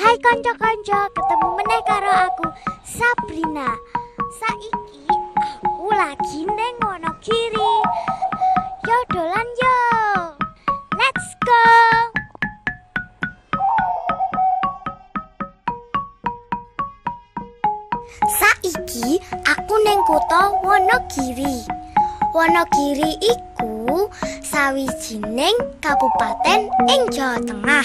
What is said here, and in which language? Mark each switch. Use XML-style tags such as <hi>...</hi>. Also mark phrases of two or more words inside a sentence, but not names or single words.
<jv>kanca-kanca, ketemu meneh karo aku Sabrina. Saiki aku lagi neng Wonogiri. Yo dolan yo.</jv> <en>Let's go.</en> <jv>Saiki aku neng kutha Wonogiri. Wonogiri iku sawijining kabupaten ing Jawa Tengah.</jv>